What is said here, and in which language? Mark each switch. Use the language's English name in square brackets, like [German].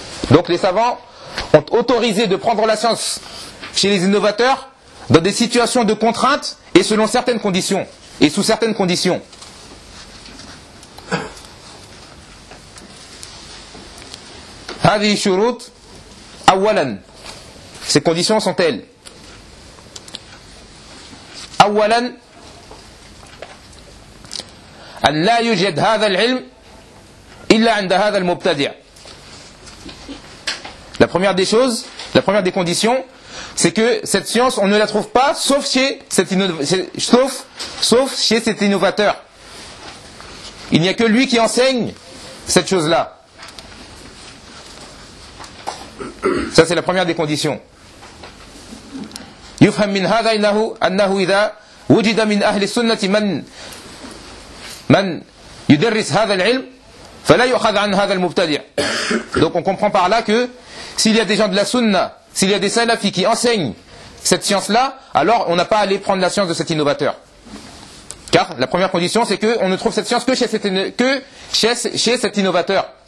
[French] Donc les savants ont autorisé de prendre la science chez les innovateurs dans des situations de contrainte et selon certaines conditions. et sous certaines conditions. [Arabic] هذه الشروط اولا [French] ces conditions sont telles. [Arabic] اولا ان لا يوجد هذا العلم الا عند هذا المبتدع. [French] La première des choses, la première des conditions, c'est que cette science, on ne la trouve pas sauf chez cet, sauf chez cet innovateur. Il n'y a que lui qui enseigne cette chose-là. Ça, c'est la première des conditions. [Arabic] يفهم من هذا أنه إذا وجد من أهل السنة من يدرس هذا العلم فلا يؤخذ عن هذا المبتدع. [French] Donc, on comprend par là que s'il y a des gens de la sunna, s'il y a des salafis qui enseignent cette science-là, alors on n'a pas à aller prendre la science de cet innovateur. Car la première condition, c'est qu'on ne trouve cette science que chez cet innovateur.